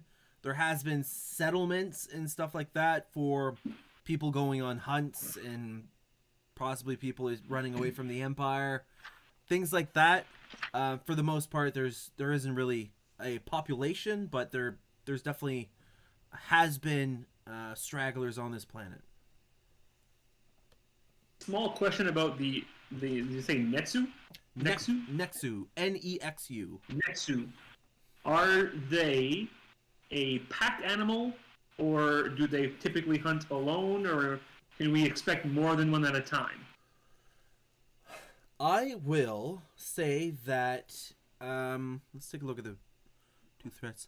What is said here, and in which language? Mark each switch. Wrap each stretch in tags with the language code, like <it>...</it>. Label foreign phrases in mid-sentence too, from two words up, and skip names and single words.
<en>There has been settlements and stuff like that for people going on hunts and possibly people running away from the Empire, things like that. For the most part, there isn't really a population, but there's definitely has been stragglers on this planet. small question about the did you say Netsu? Nexu? Nexu. Nexu. Nexu. Are they a pack animal, or do they typically hunt alone, or can we expect more than one at a time? I will say that let's take a look at the two threats.</en>